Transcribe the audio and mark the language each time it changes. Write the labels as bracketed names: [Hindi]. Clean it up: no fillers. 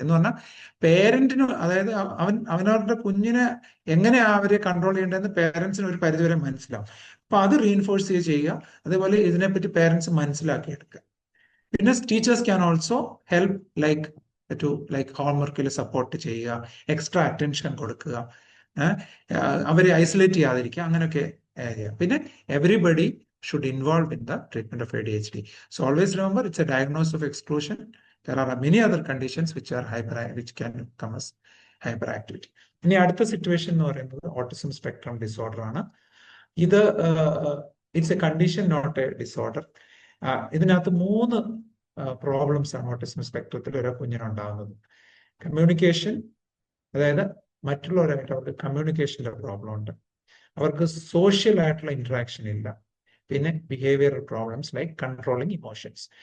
[Malayalam] എന്ന് പറഞ്ഞാൽ പേരന്റിന്, അതായത് അവനവരുടെ കുഞ്ഞിനെ എങ്ങനെയാ അവരെ കൺട്രോൾ ചെയ്യേണ്ടതെന്ന് പേരൻസിന് ഒരു പരിധിവരെ മനസ്സിലാവും. അപ്പൊ അത് റീഇൻഫോഴ്സ് ചെയ്യുക. അതേപോലെ ഇതിനെപ്പറ്റി പേരൻസ് മനസ്സിലാക്കിയെടുക്കുക. പിന്നെ [English] teachers can also help like [Malayalam] ഹോംവർക്കിൽ support ചെയ്യുക, എക്സ്ട്രാ അറ്റൻഷൻ കൊടുക്കുക, അവരെ ഐസൊലേറ്റ് ചെയ്യാതിരിക്കുക, അങ്ങനെയൊക്കെ ചെയ്യാം. പിന്നെ [English] Everybody should involve in the treatment of ADHD. So always remember, it's a diagnosis of exclusion. There are many other conditions which can come as hyperactivity. [Malayalam] ഇനി അടുത്ത situation എന്ന് പറയുന്നത് ഓട്ടിസം സ്പെക്ട്രം ഡിസോർഡർ ആണ്. ഇത് [English] It's a condition not a disorder. [Malayalam] ഇതിനകത്ത് 3 problems ആണ് autism സ്പെക്ട്രത്തിൽ ഓരോ കുഞ്ഞിനുണ്ടാകുന്നത്. Communication, അതായത് മറ്റുള്ളവരായിട്ട് അവർക്ക് കമ്മ്യൂണിക്കേഷനിലെ പ്രോബ്ലം ഉണ്ട്, അവർക്ക് സോഷ്യൽ ആയിട്ടുള്ള ഇന്ററാക്ഷൻ ഇല്ല, പിന്നെ behavioural problems like controlling emotions.